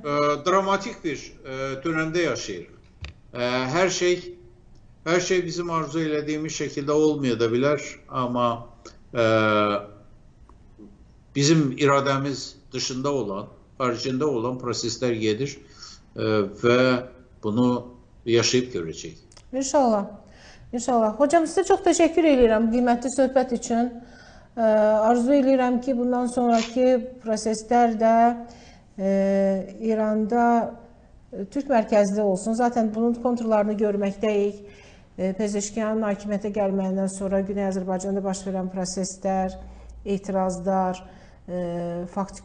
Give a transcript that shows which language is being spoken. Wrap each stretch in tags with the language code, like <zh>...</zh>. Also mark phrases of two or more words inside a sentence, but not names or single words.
<tr>Dramatik bir dönemde yaşayır. Her şey bizim arzu ettiğimiz şekilde olmayabilir ama bizim irademiz dışında olan, haricinde olan prosesler gelir ve bunu yaşayıp görecek. İnşallah. İnşallah. Hocam size çok teşekkür ederim kıymetli söhbət için.</tr> <az>Arzu edirəm ki bundan sonraki</az> <tr>prosesler de</tr> <az>İranda Türk mərkəzli olsun. Zaten bunun konturlarını görməkdəyik. Pezeşkiyanın hakimiyyətə gəlməyindən sonra Güney Azərbaycanda baş verən proseslər, etirazlar, faktiki</az>